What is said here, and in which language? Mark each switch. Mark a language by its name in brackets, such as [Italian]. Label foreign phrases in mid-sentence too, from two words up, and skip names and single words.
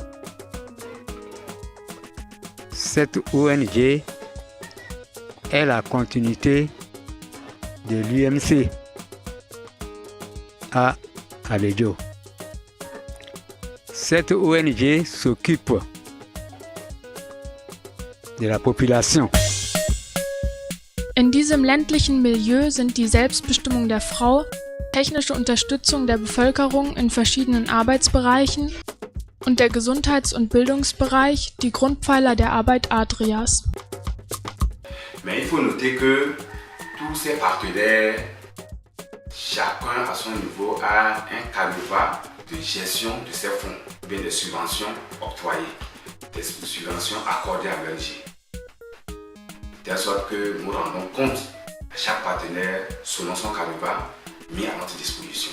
[French] Cette ONG est la continuité de l'UMC à Alécho. Cette ONG s'occupe de la population. [German] In diesem ländlichen Milieu sind die Selbstbestimmung der Frau, technische Unterstützung der Bevölkerung in verschiedenen Arbeitsbereichen und der Gesundheits- und Bildungsbereich die Grundpfeiler der Arbeit Adrias. [French] Mais il faut noter que tous ces partenaires, chacun à son niveau a un canevas de gestion de ces fonds, bien des subventions octroyées, des subventions accordées à l'ONG. De telle sorte que nous rendons compte à chaque partenaire selon son canevas mis à notre disposition.